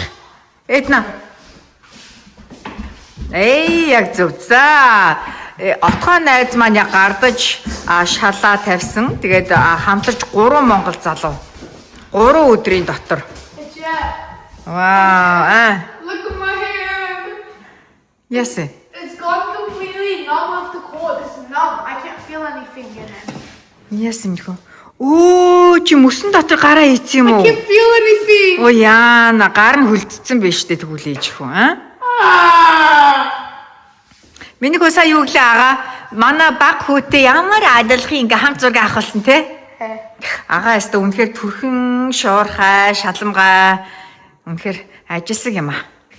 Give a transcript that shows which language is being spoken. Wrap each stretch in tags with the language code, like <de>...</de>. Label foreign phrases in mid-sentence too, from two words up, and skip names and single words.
<mn>Эдна. Яг зөв. За. Отгоо найз маань яг гардаж шалаа тавьсан. Тэгээд хамтарч 3 монгол залуу 3 өдрийн дотор. Вау.</mn> <en>Look at my hair. Yes. It's gone completely numb off the cord. It's numb. I can't feel anything in it.</en> <mn>Yes минийхүү. Оо, чи мөсөн дотор гараа ийцсэн юм уу?</mn> <en>I can't feel anything.</en> <mn>Оо яана, гар нь хүлдсэн байж тээ тэгвэл ээжих үү, Минийхүү сая юу гэлээ агаа? Манай баг хүүтэй ямар адилхан ингээ хамт зураг авахулсан те? Агаа яста үнэхээр түрхэн шуурхай, шаламгай үнэхээр ажилсаг юм аа.</mn>